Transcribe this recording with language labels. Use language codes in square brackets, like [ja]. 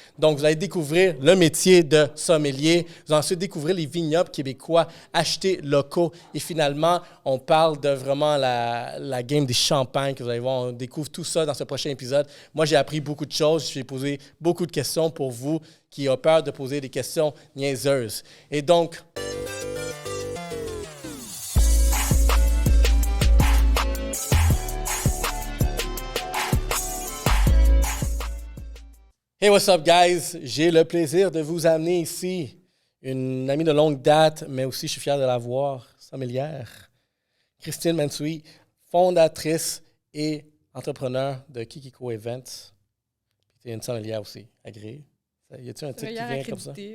[fr] Donc, vous allez découvrir le métier de sommelier. Vous allez ensuite découvrir les vignobles québécois, acheter locaux. Et finalement, on parle de vraiment la game des champagnes que vous allez voir. On découvre tout ça dans ce prochain épisode. Moi, j'ai appris beaucoup de choses. J'ai posé beaucoup de questions pour vous qui ont peur de poser des questions niaiseuses. Et donc, [en] hey, what's up, guys? [fr] J'ai le plaisir de vous amener ici une amie de longue date, mais aussi je suis fier de la voir, sommelière, Christine Mensui, fondatrice et entrepreneur de Kikiko Events. Tu es une sommelière aussi, agréée. Y a-t-il un titre qui vient comme ça?